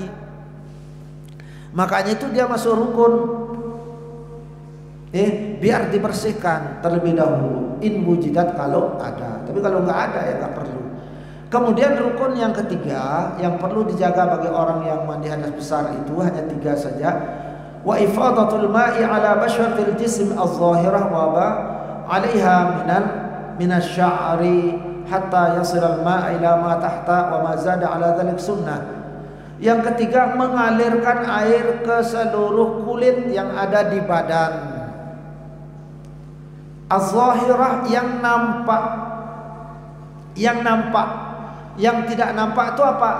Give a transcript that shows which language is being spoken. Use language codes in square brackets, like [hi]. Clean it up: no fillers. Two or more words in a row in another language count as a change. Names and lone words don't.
[id] Makanya itu dia masuk rukun. Biar dibersihkan terlebih dahulu, [ar] إن وجدت [id] kalau ada. Tapi kalau nggak ada ya nggak perlu. Kemudian rukun yang ketiga yang perlu dijaga bagi orang yang mandi hadas besar itu hanya 3 saja. [ar] وإفاضة الماء على بشرة الجسم الظاهرة وما عليها من الشعر حتى يسيل الماء إلى ما تحت وما زاد على ذلك سنة. [id] Yang ketiga mengalirkan air ke seluruh kulit yang ada di badan. Az-zahirah yang nampak. Yang tidak nampak itu apa?